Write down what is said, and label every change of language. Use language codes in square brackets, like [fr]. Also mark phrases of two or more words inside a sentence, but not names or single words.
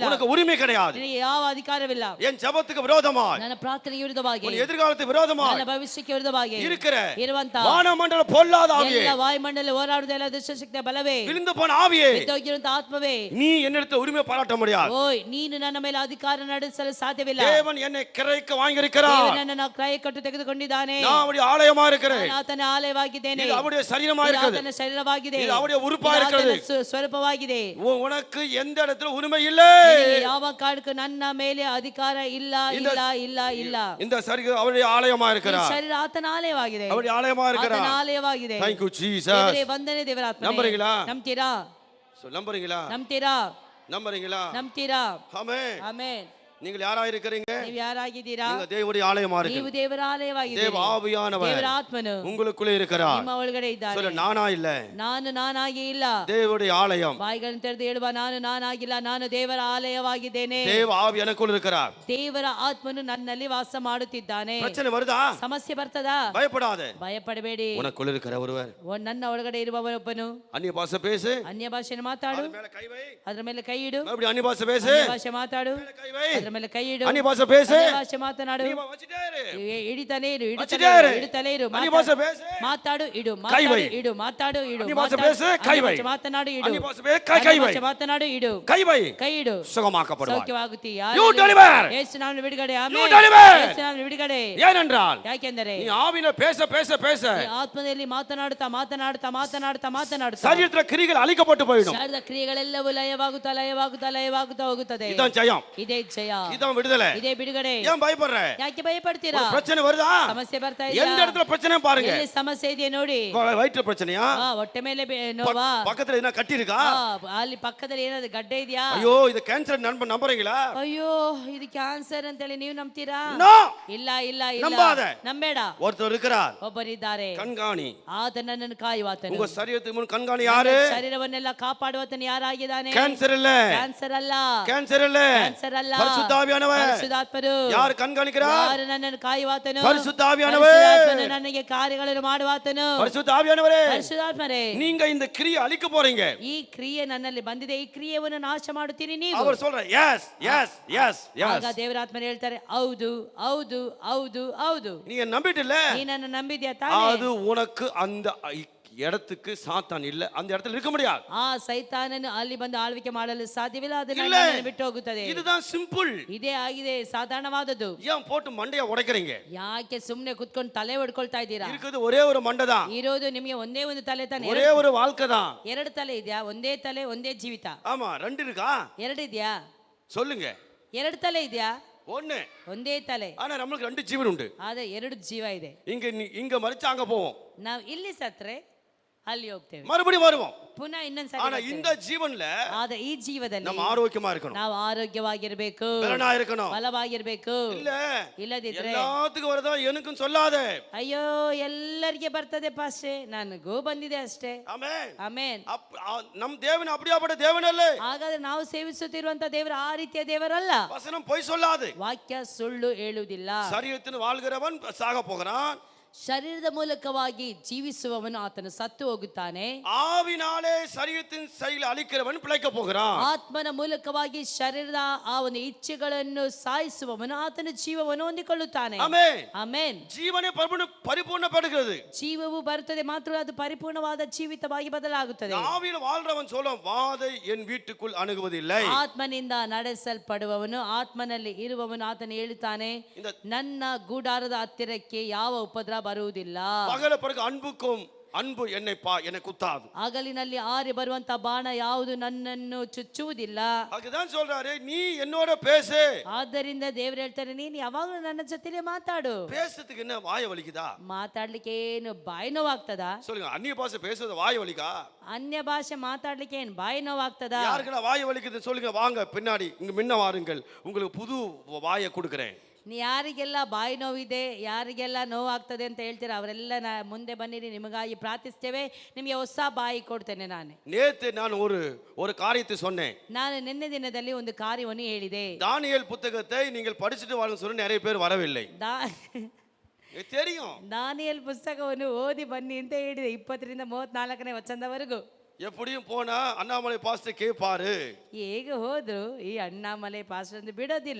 [ta] உனக்கு உரிமை கிடையாது. [kn] ನಿನಗೆ ಯಾವ ಅಧಿಕಾರವಿಲ್ಲ [ta] என் ஜெபத்துக்கு விரோதமாய் [kn] ನನ್ನ ಪ್ರಾರ್ಥನೆಗೆ ವಿರುದ್ಧವಾಗಿ [ta] உன் எதிர்காலத்துக்கு விரோதமாய் [kn] ನನ್ನ ಭವಿಷ್ಯಕ್ಕೆ ವಿರುದ್ಧವಾಗಿ [ta] இருக்கிற [kn] ಇರುವಂತ [ta] வானமண்டல பொல்லாத ஆவியே, [kn] ಎಲ್ಲ ವಾಯುಮಂಡಲ ಹೋರಾಡುವ ಎಲ್ಲ ದುಷ್ಟಶಕ್ತಿಯ ಬಲವೇ [ta] விழுந்து போன ஆவியே, [kn] ಬಿದ್ದೋಗಿರುವಂತ ಆತ್ಮವೇ [ta] நீ என்னிடத்தில் உரிமை பாராட்ட முடியாது. [kn] ಓಯ್ ನೀನು ನನ್ನ ಮೇಲೆ ಅಧಿಕಾರ ನಡೆಸಲು ಸಾಧ್ಯವಿಲ್ಲ [ta] தேவன் என்னை கிரைக்கு வாங்கியிருக்கிறார். [kn] ದೇವರು ನನ್ನನ್ನು ಕ್ರಯ ಕೊಟ್ಟು ತೆಗೆದುಕೊಂಡಿದ್ದಾನೆ [ta] நான் அவருடைய ஆலயமா இருக்கிறேன். [kn] ನಾನು ಆತನ ಆಲಯವಾಗಿದ್ದೇನೆ [ta] இது அவருடைய சரீரமா [kn] ಇದು [ta] இருக்கிறது. [kn] ಆತನ ಶರೀರವಾಗಿದೆ [ta] இது அவருடைய உறுப்பா [kn] ಇದು [ta] இருக்கிறது. [kn] ಆತನ ಸ್ವರೂಪವಾಗಿದೆ [ta] உனக்கு எந்த இடத்துல உரிமை இல்லை. [kn] ನಿನಗೆ ಯಾವ ಕಾರಣಕ್ಕೂ ನನ್ನ ಮೇಲೆ ಅಧಿಕಾರ ಇಲ್ಲ ಇಲ್ಲ ಇಲ್ಲ ಇಲ್ಲ [ta] இந்த சரீரம் அவருடைய ஆலயமா [kn] ಈ [ta] இருக்கிறார். [kn] ಶರೀರ ಆತನ ಆಲಯವಾಗಿದೆ [ta] அவருடைய ஆலயமா [kn] ಆತನ [ta] இருக்கிறார். [kn] ಆಲಯವಾಗಿದೆ [en] Thank you Jesus. [kn] ದೇವರೇ ವಂದನೆ ದೇವರ ಆತ್ಮನೇ. [ta] ನಂಬುறீங்களா? [kn] ನಂಬ್ತೀರಾ [ta] நம்புறீங்களா? [kn] ನಂಬ್ತೀರಾ [ta] நம்புறீங்களா? [kn] ನಂಬ್ತೀರಾ [ta] ஆமென். [kn] ಆಮೆನ್. [ta] நீங்கள் யாரா இருக்கிறீங்க? [kn] ನೀವು ಯಾರಾಗಿದ್ದೀರಾ? [ta] நீங்க தேவனுடைய ஆலயமா [kn] ನೀವು [ta] இருக்கீங்க. [kn] ದೇವರ ಆಲಯವಾಗಿದ್ದೀರಿ. [ta] தேவ ஆவியானவர் [kn] ದೇವರ ಆತ್ಮನು [ta] உங்களுக்குள்ளே இருக்கிறார். [kn] ನಿಮ್ಮ ಒಳಗಡೆ ಇದ್ದಾನೆ. [ta] சொல்ல நானா இல்ல, [kn] ನಾನು ನಾನಾಗಿ ಇಲ್ಲ. [ta] தேவனுடைய ஆலயம். [kn] ಬಾಯಿಗಳನ್ನು ತೆರೆದು ಹೇಳುವ ನಾನು ನಾನಾಗಿಲ್ಲ, ನಾನು ದೇವರ ಆಲಯವಾಗಿದ್ದೇನೆ. [ta] தேவ ஆவி எனக்குள்ள இருக்கிறார். [kn] ದೇವರ ಆತ್ಮನು ನನ್ನಲ್ಲಿ ವಾಸ ಮಾಡುತ್ತಿದ್ದಾನೆ. [ta] பிரச்சனை வருதா? [kn] ಸಮಸ್ಯೆ ಬರ್ತದಾ? [ta] பயப்படாத. [kn] ಭಯಪಡಬೇಡಿ. [ta] உனக்குள்ள இருக்கிற ஒருவர் [kn] ನನ್ನ ಒಳಗಡೆ ಇರುವವನೊಬ್ಬನು [ta] அந்நிய பாஷை பேசு. [kn] ಅನ್ಯ ಭಾಷೆಯನ್ನು ಮಾತಾಡು, [ta] அது மேல கை வை. [kn] ಅದರ ಮೇಲೆ ಕೈ ಇಡು. [ta] மறுபடியும் அந்நிய பாஷை பேசு. [kn] ಅನ್ಯ ಭಾಷೆ ಮಾತಾಡು, [ta] மேல கை வை. [kn] ಅದರ ಮೇಲೆ ಕೈ ಇಡು. [ta] அந்நிய பாஷை பேசு. [kn] ಅನ್ಯ ಭಾಷೆ ಮಾತನಾಡು, [ta] நீ வச்சிட்டே இரு. [kn] ಇಡಿತಾನೆ ಇರು, [ta] வச்சிட்டே [kn] ಇಡುತ್ತಲೇ [ta] இரு. [kn] ಇರು, ಇಡುತ್ತಲೇ ಇರು. [ta] அந்நிய பாஷை பேசு. [kn] ಮಾತಾಡು ಇಡು, [ta] கை வை. [kn] ಮಾತಾಡು ಇಡು, ಮಾತಾಡು ಇಡು. ಅನ್ಯ ಭಾಷೆ [ta] பேசு, கை வை. [kn] ಅನ್ಯ ಭಾಷೆ ಮಾತನಾಡು ಇಡು. [ta] அந்நிய பாஷை பேசு, கை வை. [kn] ಭಾಷೆ ಮಾತನಾಡು ಇಡು. [ta] கை வை. [kn] ಕೈ ಇಡು. [ta] சுகமாக்கப்படுவாய். [kn] ಸೌಖ್ಯವಾಗುತ್ತೀಯಾ? [en] You deliver. [kn] ಯೇಸು ನಾಮದಲ್ಲಿ ಬಿಡುಗಡೆ. [en] You [kn] ಆಮೆನ್. [en] deliver. [kn] ಯೇಸು ನಾಮದಲ್ಲಿ ಬಿಡುಗಡೆ. [ta] ஏனென்றால் [kn] ಯಾಕೆಂದರೆ [ta] நீ ஆவியில பேச பேச பேச [kn] ಈ ಆತ್ಮದಲ್ಲಿ ಮಾತನಾಡುತ್ತಾ ಮಾತನಾಡುತ್ತಾ ಮಾತನಾಡುತ್ತಾ ಮಾತನಾಡುತ್ತಾ [ta] சரீரத்துல கிரிகள் அழிக்கப்பட்டு போயிடும். [kn] ಶಾರೀರಿಕ ಕ್ರಿಯೆಗಳೆಲ್ಲವೂ ಲಯವಾಗುತ್ತಾ ಲಯವಾಗುತ್ತಾ ಲಯವಾಗುತ್ತಾ ಹೋಗುತ್ತದೆ. [ta] இதான் ஜெயம். [kn] ಇದೇ ಜಯ, [ta] இதான் விடுதலை. [kn] ಇದೇ ಬಿಡುಗಡೆ. [ta] ஏன் பயப்படுற? [kn] ಯಾಕೆ ಭಯಪಡ್ತೀರಾ? [ta] ஒரு பிரச்சனை வருதா? [kn] ಸಮಸ್ಯೆ ಬರ್ತಾ [ta] எந்த [kn] ಇದೆಯಾ? [ta] இடத்துல பிரச்சனை பாருங்க. [kn] ಎಲ್ಲಿ ಸಮಸ್ಯೆ ಇದೆಯಾ ನೋಡಿ. [ta] வயிற்று பிரச்சனையா? [kn] ಹೊಟ್ಟೆ ಮೇಲೆ ನೋವಾ? [ta] பக்கத்துல என்ன கட்டி இருக்கா? [kn] ಅಲ್ಲಿ ಪಕ್ಕದಲ್ಲಿ ಏನಾದ್ರು ಗಡ್ಡೆ ಇದೆಯಾ? [ta] ஐயோ இது கேன்சர் நம்புறீங்களா? [kn] ಅಯ್ಯೋ ಇದು ಕ್ಯಾನ್ಸರ್ ಅಂತೇಳಿ ನೀವು ನಂಬ್ತೀರಾ? [ta] நோ. [kn] ಇಲ್ಲ ಇಲ್ಲ ಇಲ್ಲ, [ta] ನಂಬಾದ. [kn] ನಂಬೇಡ. [ta] ஒருத்தர் இருக்கிறார், [kn] ಒಬ್ಬರಿದ್ದಾರೆ, [ta] கண்காணி. [kn] ಆತ ನನ್ನನ್ನು ಕಾಯುವಾತನು. [ta] உங்க சரீரத்துக்கு முன் கண்காணி யாரு? [kn] ಶರೀರವನ್ನೆಲ್ಲ ಕಾಪಾಡುವಾತನು ಯಾರಾಗಿದ್ದಾನೆ? [ta] கேன்சர் இல்ல, [kn] ಕ್ಯಾನ್ಸರ್ ಅಲ್ಲ, [ta] கேன்சர் இல்ல, [kn] ಕ್ಯಾನ್ಸರ್ ಅಲ್ಲ, [ta] பரிசுத்த ஆவியானவர். [kn] ಪರಿಶುದ್ಧಾತ್ಮನು. [ta] யார் கண்காணிக்கிறார்? [kn] ಯಾರು ನನ್ನನ್ನು ಕಾಯುವಾತನು? [ta] பரிசுத்த ஆவியானவர். [kn] ಪರಿಶುದ್ಧಾತ್ಮನು ನನಗೆ ಕಾರ್ಯಗಳನ್ನು ಮಾಡುವಾತನು. [ta] பரிசுத்த ஆவியானவரே, [kn] ಪರಿಶುದ್ಧಾತ್ಮರೇ, [ta] நீங்க இந்த கிரியை அழிக்க போறீங்க. [kn] ಈ ಕ್ರಿಯೆ ನನ್ನಲ್ಲಿ ಬಂದಿದೆ, ಈ ಕ್ರಿಯೆಯನ್ನು ನಾಶ ಮಾಡುತ್ತೀರಿ ನೀವು. [ta] அவர் சொல்ற [en] yes yes yes [kn] ಆಗ [ta] எஸ். [kn] ದೇವರಾತ್ಮರು ಹೇಳ್ತಾರೆ ಹೌದು ಹೌದು ಹೌದು ಹೌದು. [ta] நீங்க நம்பிட்டல, [kn] ನೀ ನನ್ನ ನಂಬಿದ್ಯಾ ತಾನೇ? [ta] அது உனக்கு அந்த இடத்துக்கு சாத்தான் இல்ல, அந்த இடத்துல இருக்க முடியாது. [kn] ಆ ಸೈತಾನನು ಅಲ್ಲಿ ಬಂದು ಆಳ್ವಿಕೆ ಮಾಡಲು ಸಾಧ್ಯವಿಲ್ಲ, ಅದನ್ನ ಇಲ್ಲ. ನನ್ನನ್ನು ಬಿಟ್ಟು ಹೋಗುತ್ತದೆ. [ta] இதுதான் சிம்பிள். [kn] ಇದೇ ಆಗಿದೆ ಸಾಧಾರಣವಾದದ್ದು. [ta] ஏன் போட்டு மண்டைய உடைக்கிறீங்க? [kn] ಯಾಕೆ ಸುಮ್ನೆ ಕುತ್ಕೊಂಡು ತಲೆ ಹೊಡ್ಕೊಳ್ತಾ ಇದ್ದೀರಾ? [ta] இருக்குது ஒரே ஒரு மண்டை தான், [kn] ಇರೋದು ನಿಮಗೆ ಒಂದೇ ಒಂದು ತಲೆ ತಾನೆ. [ta] ஒரே ஒரு வாழ்க்கை தான். [kn] ಎರಡು ತಲೆ ಇದೆಯಾ? ಒಂದೇ ತಲೆ ಒಂದೇ ಜೀವಿತ. [ta] ஆமா, ரெண்டு இருக்கா? [kn] ಎರಡು ಇದೆಯಾ? [ta] சொல்லுங்க. [kn] ಎರಡು ತಲೆ ಇದೆಯಾ? [ta] ஒண்ணு. [kn] ಒಂದೇ ತಲೆ. [ta] ஆனா நம்மளுக்கு ரெண்டு ஜீவன் உண்டு. [kn] ಆದ್ರೆ ಎರಡು ಜೀವ ಇದೆ. [ta] இங்க மறிச்சா அங்க போவோம், [kn] ನಾವು ಇಲ್ಲಿ ಸತ್ರೆ ಅಲ್ಲಿ ಹೋಗ್ತೇವೆ, [ta] மறுபடியும் வருவோம். [kn] ಪುನಃ ಇನ್ನೊಂದ್ಸಲ [ta] ஆனா [kn] ಬರ್ತೇವೆ. [ta] இந்த ஜீவன்ல [kn] ಆದ್ರೆ ಈ ಜೀವದಲ್ಲಿ [ta] நம்ம ஆரோக்கியமா இருக்கணும், [kn] ನಾವು ಆರೋಗ್ಯವಾಗಿರ್ಬೇಕು, [ta] பலனா இருக்கணும். [kn] ಬಲವಾಗಿರ್ಬೇಕು. [ta] இல்ல [kn] ಇಲ್ಲದಿದ್ರೆ [ta] எல்லாத்துக்கும் வரதா எனக்கும் சொல்லாத. [kn] ಅಯ್ಯೋ ಎಲ್ಲರಿಗೆ ಬರ್ತದೆ ಪಾಸ್ಟೆ, ನನಗೂ ಬಂದಿದೆ ಅಷ್ಟೇ. [ta] ஆமென். [kn] ಆಮೇನ್. [ta] நம் தேவன் அப்படியாப்பட்ட தேவன் அல்ல. [kn] ಹಾಗಾದ್ರೆ ನಾವು ಸೇವಿಸುತ್ತಿರುವಂತ ದೇವರು ಆ ರೀತಿಯ ದೇವರಲ್ಲ. [ta] வசனம் பொய் சொல்லாது. [kn] ವಾಕ್ಯ ಸುಳ್ಳು ಹೇಳುವುದಿಲ್ಲ. [ta] சரீரத்தின் வாழ்கிறவன் சாக போகிறான், [kn] ಶರೀರದ ಮೂಲಕವಾಗಿ ಜೀವಿಸುವವನು ಆತನು ಸತ್ತು ಹೋಗುತ್ತಾನೆ. [ta] ஆவினாலே சரீரத்தின் செயலை அழிக்கிறவன் பிழைக்க போகிறான். [kn] ಆತ್ಮನ ಮೂಲಕವಾಗಿ ಶರೀರದ ಆ ಒಂದು ಇಚ್ಛೆಗಳನ್ನು ಸಾಯಿಸುವವನು ಆತನ ಜೀವವನ್ನು ಹೊಂದಿಕೊಳ್ಳುತ್ತಾನೆ. [ta] ஆமென். [kn] ಆಮೇನ್. [ta] ஜீவனே பரிபூர்ணப்படுகிறது. [kn] ಜೀವವು ಬರುತ್ತದೆ, ಮಾತ್ರ ಅದು ಪರಿಪೂರ್ಣವಾದ ಜೀವಿತವಾಗಿ ಬದಲಾಗುತ್ತದೆ. [ta] ஆவியில் வாழ்றவன் சொல்லும், வாதை என் வீட்டுக்குள் அணுகுவதில்லை. [kn] ಆತ್ಮನಿಂದ ನಡೆಸಲ್ಪಡುವವನು, ಆತ್ಮನಲ್ಲಿ ಇರುವವನು ಆತನು ಹೇಳುತ್ತಾನೆ, ನನ್ನ ಗೂಡಾರದ ಹತ್ತಿರಕ್ಕೆ ಯಾವ ಉಪದ್ರ ಬರುವುದಿಲ್ಲ. [ta] பகல பிறகு அன்பு என்னை குத்தாது. [kn] ಹಗಲಿನಲ್ಲಿ ಆರಿ ಬರುವಂತ ಬಾಣ ಯಾವುದು ನನ್ನನ್ನು ಚುಚ್ಚುವುದಿಲ್ಲ. [ta] அதுதான் சொல்றாரு, நீ என்னோட பேசு. [kn] ಆದ್ದರಿಂದ ದೇವರು ಹೇಳ್ತಾರೆ, ನೀನು ಯಾವಾಗಲೂ ನನ್ನ ಜೊತೆಲೇ ಮಾತಾಡು. [ta] பேசுறதுக்கு என்ன வாய வலிக்குதா? [kn] ಮಾತಾಡ್ಲಿಕ್ಕೆ ಏನು ಬಾಯಿ ನೋವಾಗ್ತದಾ? [ta] சொல்லுங்க, அந்நிய பாஷை பேசுறது வாய வலிக்கா? [kn] ಅನ್ಯ ಭಾಷೆ ಮಾತಾಡ್ಲಿಕ್ಕೆ ಏನು ಬಾಯಿ ನೋವಾಗ್ತದಾ? [ta] யாருக்குன்னா வாய வலிக்குதுன்னு சொல்லுங்க, வாங்க பின்னாடி இங்க முன்ன வாருங்கள், உங்களுக்கு புது வாயை கொடுக்கிறேன். [kn] ಯಾರಿಗೆಲ್ಲ ಬಾಯಿ ನೋವಿದೆ, ಯಾರಿಗೆಲ್ಲ ನೋವಾಗ್ತದೆ ಅಂತ ಹೇಳ್ತೀರಾ, ಅವರೆಲ್ಲ ಮುಂದೆ ಬನ್ನಿರಿ, ನಿಮಗಾಗಿ ಪ್ರಾರ್ಥಿಸ್ತೇವೆ, ನಿಮಗೆ ಹೊಸ ಬಾಯಿ ಕೊಡ್ತೇನೆ. [ta] நேத்து நான் ஒரு காரியத்தை சொன்னேன். [kn] ನಾನು ನಿನ್ನೆ ದಿನದಲ್ಲಿ ಒಂದು ಕಾರ್ಯವನ್ನು ಹೇಳಿದೆ. [ta] தானியேல் புத்தகத்தை நீங்கள் படிச்சுட்டு வாங்க சொன்ன நிறைய பேர் வரவில்லை. தெரியும், [kn] ದಾನಿಯೇಲ್ ಪುಸ್ತಕವನ್ನು ಓದಿ ಬನ್ನಿ ಅಂತ ಹೇಳಿದೆ, 20ರಿಂದ 34ನೇ ವಚನದವರೆಗೂ. [ta] எப்படியும் போனா அண்ணாமலை பாஸ்டர் கேட்பாரு. [kn] ಹೇಗೆ ಹೋದ್ರು ಈ ಅಣ್ಣಾಮಲೈ ಪಾಸ್ಟರ್ ಅಂತ ಬಿಡೋದಿಲ್ಲ.